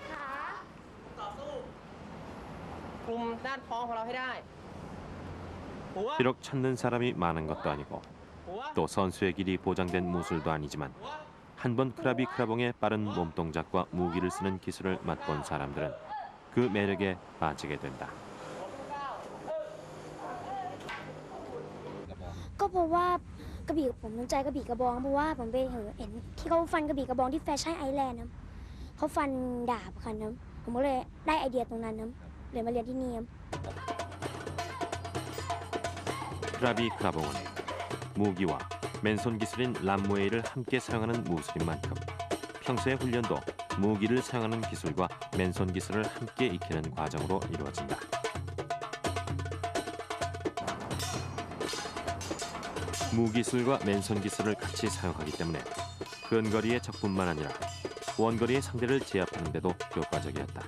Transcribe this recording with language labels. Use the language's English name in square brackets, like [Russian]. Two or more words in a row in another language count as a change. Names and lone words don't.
[Thai] กลุ่มด้านท้องของเราให้ได้หัว [Korean] 비록 찾는 사람이 많은 것도 아니고 [Thai] หัว [Korean] 또 선수의 길이 보장된 무술도 아니지만 한 번 크라비 크라봉의 빠른 몸동작과 무기를 쓰는 기술을 맛본 사람들은 그 매력에 빠지게 된다. [Thai] ก็เพราะว่ากระบี่ผมสนใจกระบี่กระบองเพราะว่าผมไปเห็นที่เขาฟันกระบี่กระบองที่แฟชั่นไอแลนด์นะเขาฟันดาบกันนะผมก็เลยได้ไอเดียตรงนั้นนะเลยมาเรียนที่นี่ [Korean] 크라비 크라봉은 무기와 맨손 기술인 람무에이를 함께 사용하는 무술인 만큼 평소의 훈련도 무기를 사용하는 기술과 맨손 기술을 함께 익히는 과정으로 이루어진다. 무기술과 맨손 기술을 같이 사용하기 때문에 근거리의 적뿐만 아니라 원거리의 상대를 제압하는 데도 효과적이었다.